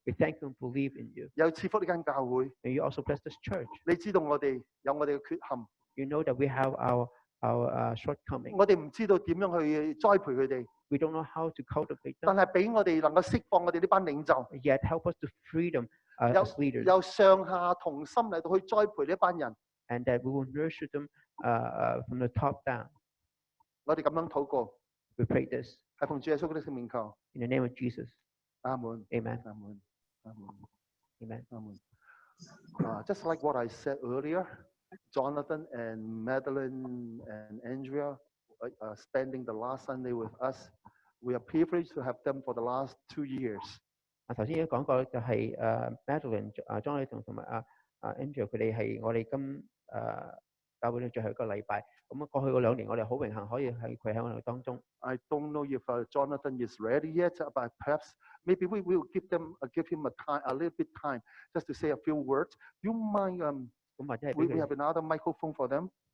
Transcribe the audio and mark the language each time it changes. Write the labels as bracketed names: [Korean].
[English] We thank you and believe in you. [Cantonese] 有賜福呢間教會。 [English] May you also bless this church. [Cantonese] 你知道我哋有我哋嘅缺陷， [English] You know that we have our shortcomings. [Cantonese] 我哋唔知道點樣去栽培佢哋， [English] We don't know how to cultivate [Cantonese] 但 [English] them. [Cantonese] 係俾我哋能夠釋放我哋呢班領袖， [English] Yet help us to freedom [Cantonese] 有 [English] as leaders, [Cantonese] 有上下同心嚟到去栽培呢班人。 [English] and that we will nurture them from the top down. [Cantonese] 我哋咁樣禱告， [English] We pray this [Cantonese] 係奉主耶穌基督聖名求， [English] in the name of Jesus. [Cantonese] 阿門， [English] Amen. [Cantonese] 阿門，阿門， [English] Amen. [Cantonese] 阿門。 [English] Just like what I said earlier, Jonathan and Madelyn and Andrea spending the last Sunday with us. We are privileged to have them for the last 2 years. [Cantonese] 頭先已經講過，就係Madelyn、Jonathan 同埋Andrea 佢哋係我哋教會嘅最後一個禮拜。咁過去嗰2年，我哋好榮幸可以係佢喺我哋當中。 [English] I don't know if Jonathan is ready yet, but perhaps maybe we will give him a little bit time just to say a few words. Do you mind? [Cantonese] 咁或者係 [English] We [Cantonese] 俾佢 [English] have another microphone for them.